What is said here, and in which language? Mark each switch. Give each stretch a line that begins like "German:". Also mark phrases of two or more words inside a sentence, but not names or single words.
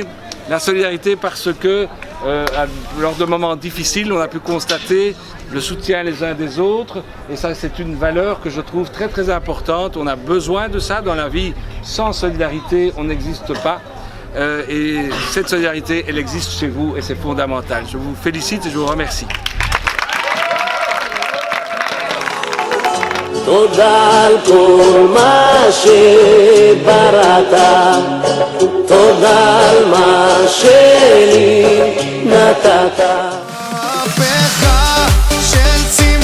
French: La solidarité parce que lors de moments difficiles, on a pu constater le soutien les uns des autres, et ça c'est une valeur que je trouve très très importante. On a besoin de ça dans la vie. Sans solidarité, on n'existe pas. Et cette solidarité, elle existe chez vous et c'est fondamental. Je vous félicite et je vous remercie.
Hebrew: תודה על כל מה שבראת, תודה על מה שלי נתת.